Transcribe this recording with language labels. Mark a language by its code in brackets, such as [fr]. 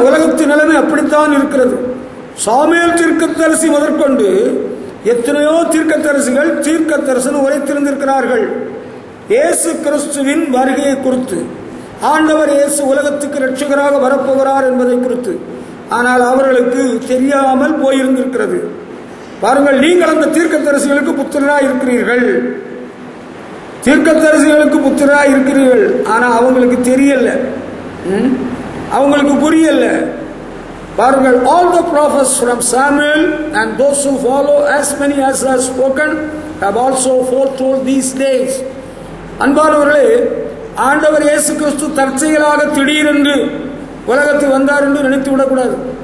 [ta] உலகத்தின் நிலைமை அப்படித்தான் இருக்கிறது. சாமுவேல் தீர்க்கதரிசி முதற்கொண்டு எத்தனையோ தீர்க்கதரிசிகள் தீர்க்க தரிசனம் உரைத்திருந்திருக்கிறார்கள் இயேசு கிறிஸ்துவின் வருகையை குறித்து, ஆண்டவர் இயேசு உலகத்துக்கு இரட்சகராக வரப்போகிறார் என்பதை குறித்து. ஆனால் அவர்களுக்கு தெரியாமல் போயிருந்திருக்கிறது. பாருங்கள், நீங்கள் அந்த தீர்க்கதரிசிகளுக்கு புத்திரராய் இருக்கிறீர்கள், தீர்க்கதரிசிகளுக்கு புத்திரராய் இருக்கிறீர்கள். ஆனா அவங்களுக்கு தெரியல, அவங்களுக்கு புரியல. பாருங்கள், [en] all the prophets from Samuel and those who follow, as many as are spoken, have also foretold these days. [ta] அன்பானவர்களே, ஆண்டவர் இயேசு கிறிஸ்து தற்செயலாக திடீரென்று உலகத்தில் வந்தார் என்று நினைத்து விடக்கூடாது.